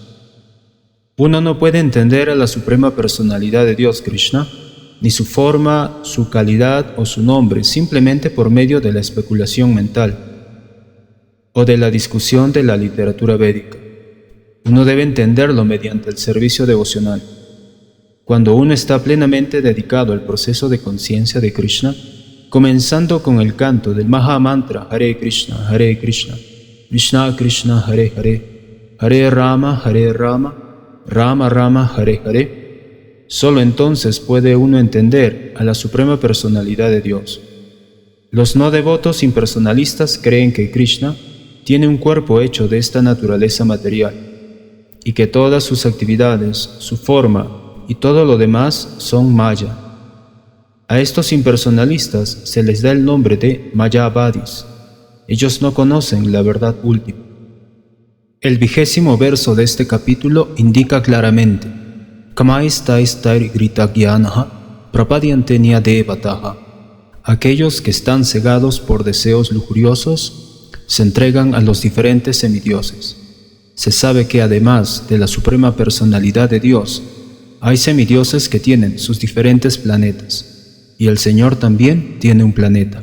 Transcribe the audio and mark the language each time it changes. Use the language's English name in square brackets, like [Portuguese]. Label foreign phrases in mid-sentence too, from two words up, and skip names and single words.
[Spanish] Uno no puede entender a la suprema personalidad de Dios Krishna, ni su forma, su calidad o su nombre, simplemente por medio de la especulación mental o de la discusión de la literatura védica. Uno debe entenderlo mediante el servicio devocional. Cuando uno está plenamente dedicado al proceso de conciencia de Krishna, comenzando con el canto del Mahamantra Hare Krishna, Krishna Krishna, Hare Hare, Hare Rama, Rama Rama, Hare Hare, solo entonces puede uno entender a la suprema personalidad de Dios. Los no devotos impersonalistas creen que Krishna tiene un cuerpo hecho de esta naturaleza material y que todas sus actividades, su forma y todo lo demás son Maya. A estos impersonalistas se les da el nombre de Mayavadis. Ellos no conocen la verdad última. El 20º verso de este capítulo indica claramente: [Sanskrit] कामैस्तैस्तै गृतज्ञानाः प्रपद्यन्ते न्यदेवताः. [Spanish] Aquellos que están cegados por deseos lujuriosos se entregan a los diferentes semidioses. Se sabe que además de la suprema personalidad de Dios, hay semidioses que tienen sus diferentes planetas, y el Señor también tiene un planeta.